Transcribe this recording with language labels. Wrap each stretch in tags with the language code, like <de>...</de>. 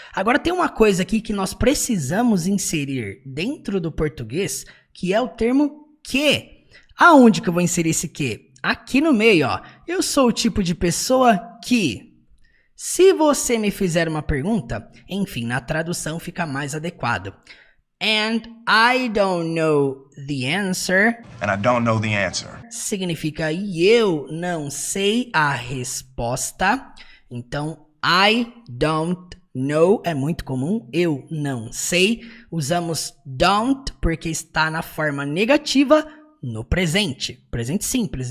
<pt>Agora, tem uma coisa aqui que nós precisamos inserir dentro do português, que é o termo que. Aonde que eu vou inserir esse que? Aqui no meio, ó. Eu sou o tipo de pessoa que, se você me fizer uma pergunta, enfim, na tradução fica mais adequado.</pt> <en>And I don't know the answer. And I don't know the answer.</en> <pt>Significa e eu não sei a resposta. Então, I don't know é muito comum. Eu não sei. Usamos don't porque está na forma negativa no presente. Presente simples.</pt>